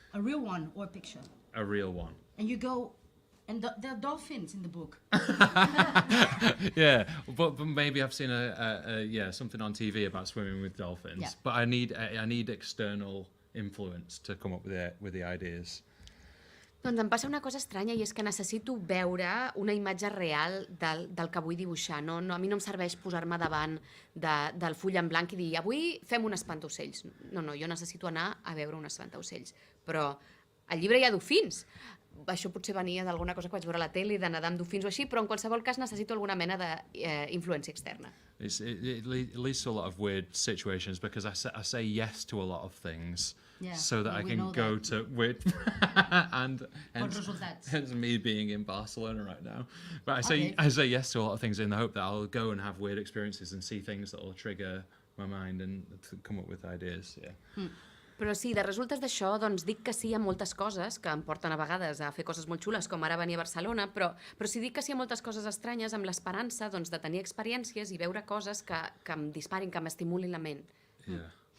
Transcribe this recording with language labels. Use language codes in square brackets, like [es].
[en] A real one or a picture. A real one. And you go, And there are dolphins in the book. Yeah, but maybe I've seen something on TV about swimming with dolphins. Yeah. But I need external influence to come up with the ideas. [ca] Doncs em passa una cosa estranya i és que necessito veure una imatge real del que vull dibuixar. No, a mi no em serveix posar-me davant del full en blanc i dir avui fem un espantaocells. No, jo necessito anar a veure un espantaocells. Però al llibre hi ha dofins. Això potser venia d'alguna cosa que vaig veure a la tele, de nedar amb dofins o així, però en qualsevol cas necessito alguna mena d'influència externa. [en] It leads to a lot of weird situations because I say yes to a lot of things. Yeah, so that I can go to weird and hence me being in Barcelona right now. But I say yes to a lot of things in the hope that I'll go and have weird experiences and see things that will trigger my mind and come up with ideas. Yeah. [ca] Però sí, de resultes d'això, doncs dic que sí a moltes coses que em porten a vegades a fer coses molt xules, com ara venir a Barcelona, però si dic que sí a moltes coses estranyes amb l'esperança doncs, de tenir experiències i veure coses que em disparin, que m'estimulin la ment. [en] Yeah.